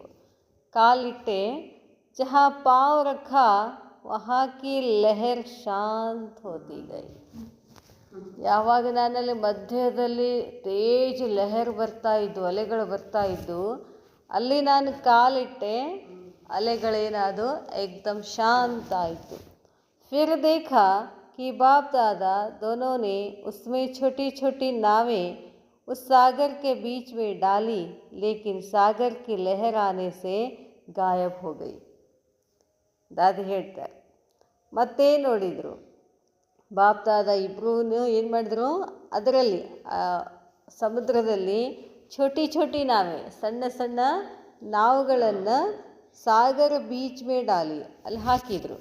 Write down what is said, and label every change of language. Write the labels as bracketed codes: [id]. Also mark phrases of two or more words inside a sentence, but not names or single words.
[hi] ಕಾಲಿಟ್ಟೆ, जहाँ पाँव रखा वहाँ की लहर शांत होती गई. [kn] ಯಾವಾಗ ನಾನಲ್ಲಿ ಮಧ್ಯದಲ್ಲಿ [hi] तेज़ लहर [kn] ಬರ್ತಾ ಇದ್ದು, ಅಲೆಗಳು ಬರ್ತಾ ಇದ್ದು, ಅಲ್ಲಿ ನಾನು ಕಾಲಿಟ್ಟೆ, ಅಲೆಗಳೇನಾದು ಏಕ್ದಮ್ ಶಾಂತ ಆಯಿತು. [hi] फिर देखा कि बाप दादा दोनों ने उसमें छोटी छोटी नावें उस सागर के बीच में डाली, लेकिन सागर की लहर आने से गायब हो गई. [kn] ದಾದಿ ಹೇಳ್ತಾರೆ, ಮತ್ತೆ ನೋಡಿದರು ಬಾಪ್ ದಾದ ಇಬ್ಬರೂ ಏನು ಮಾಡಿದ್ರು, ಅದರಲ್ಲಿ ಸಮುದ್ರದಲ್ಲಿ [hi] छोटी छोटी नावें, [kn] ಸಣ್ಣ ಸಣ್ಣ ನಾವುಗಳನ್ನು [hi] सागर बीच में डाली, [kn] ಅಲ್ಲಿ ಹಾಕಿದರು.